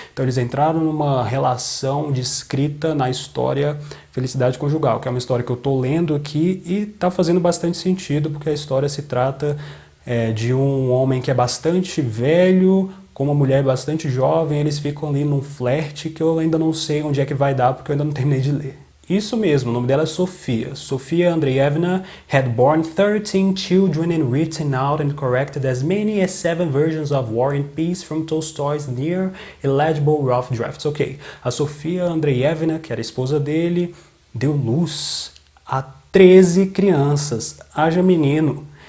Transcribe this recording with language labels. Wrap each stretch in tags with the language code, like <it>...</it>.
<pt>Então eles entraram numa relação descrita na história Felicidade Conjugal, que é uma história que eu estou lendo aqui e está fazendo bastante sentido, porque a história se trata de um homem que é bastante velho, com uma mulher bastante jovem, eles ficam ali num flerte que eu ainda não sei onde é que vai dar, porque eu ainda não terminei de ler. Isso mesmo, o nome dela é Sofia.</pt> <en>Sofia Andreevna had borne 13 children and written out and corrected as many as 7 versions of War and Peace from Tolstoy's near illegible rough drafts.</en> <pt>Ok, a Sofia Andreevna, que era a esposa dele, deu luz a 13 crianças, haja menino.</pt>